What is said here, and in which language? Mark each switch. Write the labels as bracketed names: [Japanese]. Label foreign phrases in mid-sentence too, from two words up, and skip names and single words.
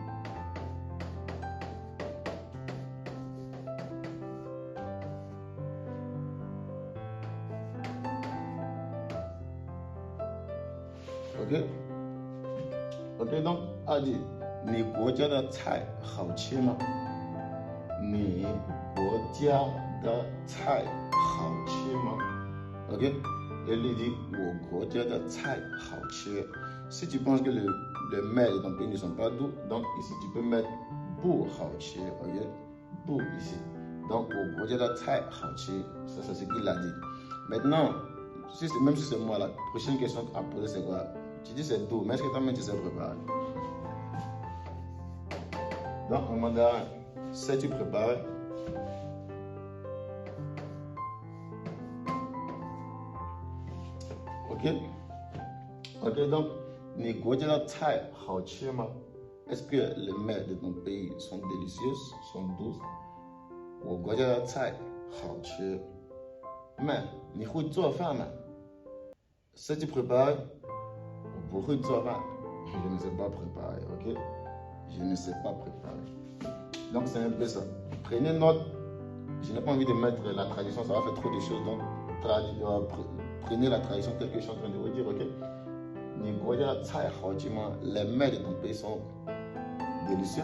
[French] Ok? Ok, donc, A dit, [Chinese] 你国家的菜好吃吗？你国家的菜好吃吗 ？Ok? [French] Et lui dit, [Chinese] 我国家的菜好吃. [French] Si tu penses que les mets de ton pays ne sont pas doux, donc ici tu peux mettre [Chinese] 不好吃, [French] ok? 不 ici. Donc, [Chinese] 我国家的菜好吃. [French] Ça, c'est ce qu'il a dit. Maintenant, même si c'est moi, la prochaine question à poser, c'est quoi? Tu dis c'est doux, mais est-ce que toi-même tu sais préparer? Donc, en mandarin, sais-tu préparer? Ok? Ok, donc, [Chinese] 你国家的菜好吃吗? [French] Est-ce que les mets de ton pays sont délicieuses, sont douces? [Chinese] 我国家的菜好吃. [French] Mais, [Chinese] 你会做饭吗? [French] Sais-tu préparer? [Chinese] 我不会做饭. [French] Je ne sais pas préparer, ok? Je ne sais pas préparer. Donc, c'est un peu ça. Prenez note. Je n'ai pas envie de mettre la traduction, ça va faire trop de choses. Donc, prenez la traduction telle que je suis en train de vous dire, ok? Les mets de ton pays sont délicieux.